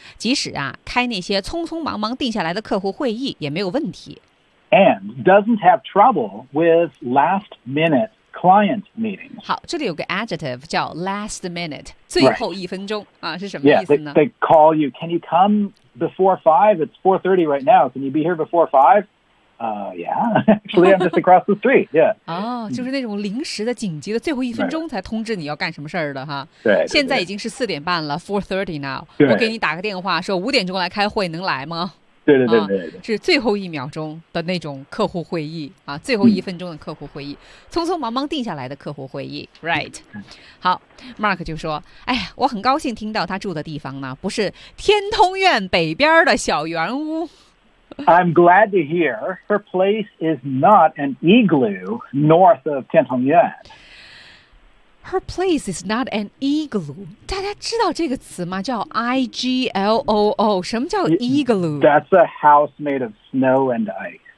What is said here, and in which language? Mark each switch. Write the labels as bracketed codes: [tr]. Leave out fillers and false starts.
[zh] 即使啊，开那些匆匆忙忙定下来的客户会议也没有问题。 [en] And doesn't have trouble with last-minute client meetings. [zh] 好，这里有个 adjective 叫 last minute， 最后一分钟、 [en] right. [zh] 啊，是什么意思呢 [en] ？Yeah, they call you. Can you come before five? It's 4:30 right now. Can you be here before five? Yeah, actually, I'm just across the street. Yeah. [zh] 哦、oh, ，就是那种临时的、紧急的，最后一分钟才通知你要干什么事儿的哈。对。现在已经是4:30了 ， 4:30 now。我给你打个电话，说5点来开会，能来吗？对对对 对, 对, 对、啊。是最后一秒钟的那种客户会议啊，最后一分钟的客户会议、嗯，匆匆忙忙定下来的客户会议 ，right？、嗯、好 ，Mark 就说：“哎呀，我很高兴听到他住的地方呢，不是天通苑北边的小圆屋。” [en] I'm glad to hear her place is not an igloo north of Tiantongyuan. Her place is not an igloo. 大家知道这个词吗？ [zh] 叫 I-G-L-O-O. 什么叫 igloo? [en] That's a house made of snow and ice.